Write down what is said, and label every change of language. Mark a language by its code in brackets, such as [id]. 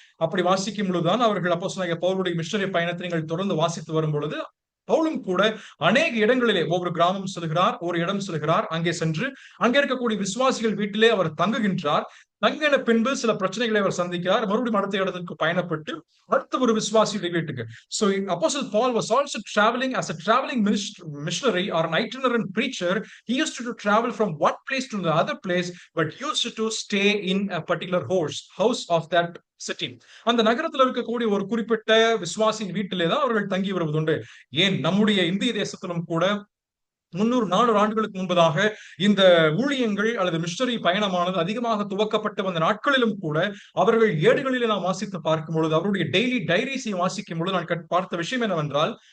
[ta] அப்படி வாசிக்கும் பொழுதுதான் அவர்கள் அப்போஸ்தலனாகிய பவுலுடைய மிஷனரி பயணத்தை நீங்கள் தொடர்ந்து வாசித்து வரும் பொழுது, பவுலும் கூட அநேக இடங்களிலே ஒவ்வொரு கிராமம் செல்கிறார், ஒரு இடம் செல்கிறார். அங்கே சென்று அங்கே இருக்கக்கூடிய விசுவாசிகள் வீட்டிலே அவர் தங்குகின்றார். தங்கின பின்பு சில பிரச்சனைகளை அவர் சந்திக்கிறார். மறுபடியும் அடுத்த இடத்துக்கு பயணப்பட்டு அடுத்த ஒரு விசுவாசியுடைய வீட்டுக்கு. [en] So Apostle Paul was also traveling as a traveling missionary or an itinerant preacher. He used to travel from one place to the other place, but used to stay in a particular house of that city. [ta] அந்த நகரத்தில் இருக்கக்கூடிய ஒரு குறிப்பிட்ட விசுவாசியின் வீட்டிலே தான் அவர்கள் தங்கி வருவதுண்டு. ஏன் நம்முடைய இந்திய தேசத்திலும் கூட 300-400 ஆண்டுகளுக்கு முன்பதாக இந்த ஊழியங்கள் அல்லது மிஷனரி பயணமானது அதிகமாக துவக்கப்பட்ட வந்த நாட்களிலும் கூட அவர்கள் ஏடுகளிலே நாம் வாசித்து பார்க்கும் பொழுது, அவருடைய [en] daily டைரிஸை [ta] வாசிக்கும் பொழுது நான் பார்த்த விஷயம் என்னவென்றால்,